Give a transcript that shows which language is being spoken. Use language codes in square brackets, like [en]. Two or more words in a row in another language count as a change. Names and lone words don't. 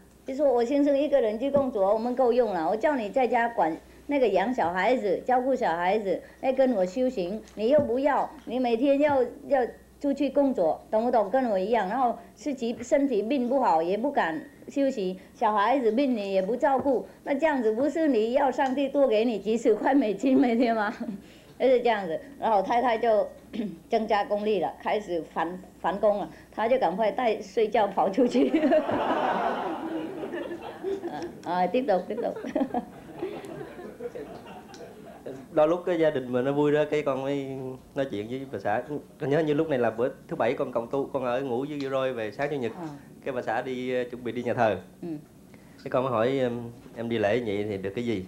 [zh] 就说我先生一个人去工作，我们够用了。我叫你在家管那个养小孩子、照顾小孩子，来跟我修行，你又不要，你每天要出去工作，懂不懂？跟我一样，然后自己身体病不好也不敢休息，小孩子病你也不照顾，那这样子不是你要上帝多给你几十块美金每天吗？就是这样子，然后太太就增加功力了，开始反攻了，他就赶快带睡觉跑出去。 [vi] tiếp tục. Đôi lúc cái gia đình mà nó vui đó, cái con mới nói chuyện với bà xã. Con nhớ như lúc này là bữa thứ bảy con còn tu, con ở ngủ với Roi về sáng chủ nhật. Cái bà xã đi chuẩn bị đi nhà thờ. Cái con mới hỏi em đi lễ vậy thì được cái gì?